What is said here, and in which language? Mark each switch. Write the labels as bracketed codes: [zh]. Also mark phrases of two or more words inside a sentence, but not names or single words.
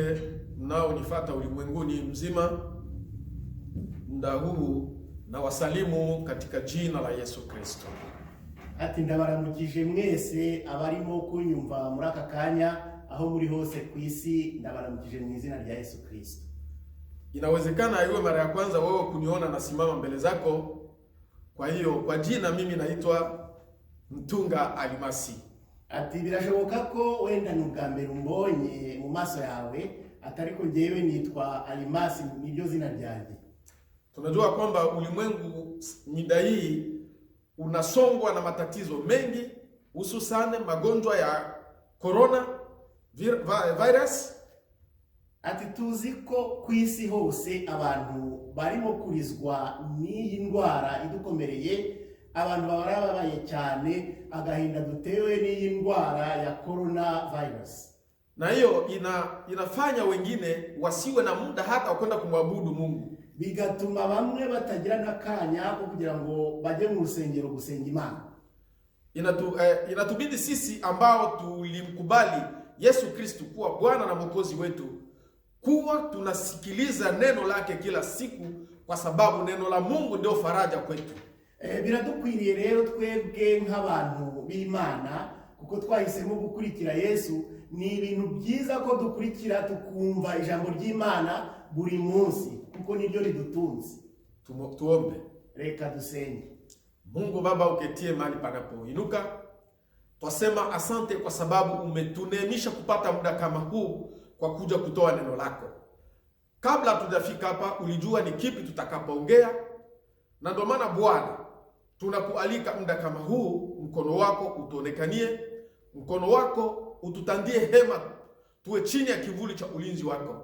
[sw] mnaonifuata ulimwenguni mzima, muda huu na wasalimu katika jina la Yesu Kristo. [rn] Ati ndabaramukije mwese abarimo kunyumva muri aka kanya aho muri hose ku isi, ndabaramukije mu izina rya Yesu Kristo. [sw] Inawezekana iwe mara ya kwanza wewe kuniona nasimama mbele zako. Kwa hiyo kwa jina mimi naitwa Mtunga Alimasi. [rn] Ati birashoboka ko wenda nubwambere umbonye mu maso yawe, atariko njewe nitwa Alimasi, niryo zina ryanjye. [sw] Tunajua kwamba ulimwengu mida hii unasongwa na matatizo mengi, hususani magonjwa ya corona virus. [rn] Ati tuzi ko ku isi hose abantu barimo kurizwa n'iyi ndwara idukomereye, abantu barababaye cyane, agahinda dutewe n'iyi ndwara ya corona virus. [sw] Na hiyo inafanya wengine wasiwe na muda hata kwenda kumwabudu Mungu. [rn] Bigatuma bamwe batagira nakanya ko kugira ngo bajye mu rusengero gusenga Imana. [sw] Inatubidi sisi ambao tulimkubali Yesu Kristo kuwa Bwana na Mwokozi wetu kuwa tunasikiliza neno lake kila siku, kwa sababu neno la Mungu ndio faraja kwetu. [rn] Biradukwiriye rero twebwe nk'abantu b'Imana, kuko twahisemo gukurikira Yesu, ni ibintu byiza ko dukurikira tukumva ijambo ry'Imana buri munsi, kuko niryo ridutunze. [sw] Tuombe. [rn] Reka dusenge. [sw] Mungu Baba uketie mahali panapoinuka, twasema asante kwa sababu umetuneemisha kupata muda kama huu kwa kuja kutoa neno lako. Kabla tujafika hapa ulijua ni kipi tutakapoongea, na ndio maana Bwana tunakualika muda kama huu, mkono wako utuonekanie, mkono wako ututandie hema, tuwe chini ya kivuli cha ulinzi wako.